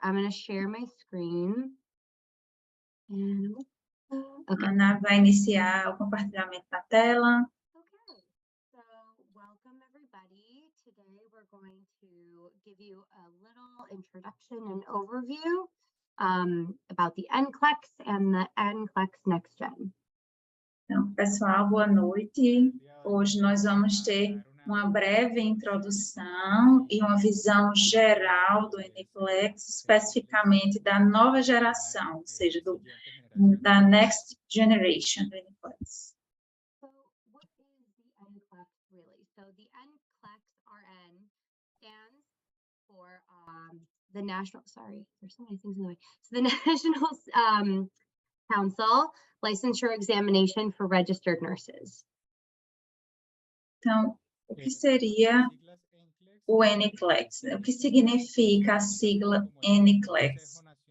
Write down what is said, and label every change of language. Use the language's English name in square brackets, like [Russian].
[English] I'm going to share my screen. And, okay. [Portuguese] A Anav vai iniciar o compartilhamento da tela. [English] Okay, so welcome everybody. Today we're going to give you a little introduction and overview about the NCLEX and the NCLEX Next Gen. [Portuguese] Então, pessoal, boa noite. Hoje nós vamos ter uma breve introdução e uma visão geral do NCLEX, especificamente da nova geração, ou seja, da Next Generation do NCLEX. [English] So what is the NCLEX really? So the NCLEX RN stands for the National, sorry, there's so many things in the way. So the National Council Licensure Examination for Registered Nurses. [Portuguese] Então, o que seria o NCLEX? O que significa a sigla NCLEX?